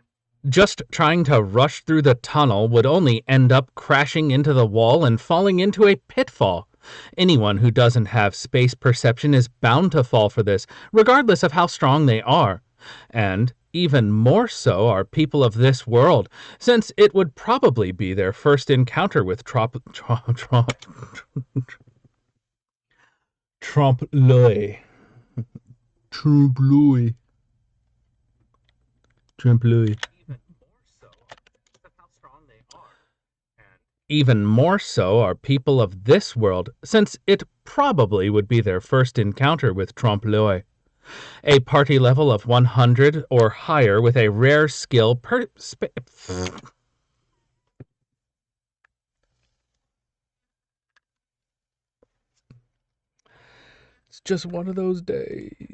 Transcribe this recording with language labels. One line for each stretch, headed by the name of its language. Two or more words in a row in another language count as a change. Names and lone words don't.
English: Just trying to rush through the tunnel would only end up crashing into the wall and falling into a pitfall. Anyone who doesn't have space perception is bound to fall for this, regardless of how strong they are. And even more so are people of this world, since it would probably be their first encounter with
French: trompe l'oeil. Trompe l'oeil. Trompe l'oeil.
English: Even more so are people of this world, since it probably would be their first encounter with
French: trompe l'oeil.
English: A party level of 100 or higher with a rare skill It's just one of those days.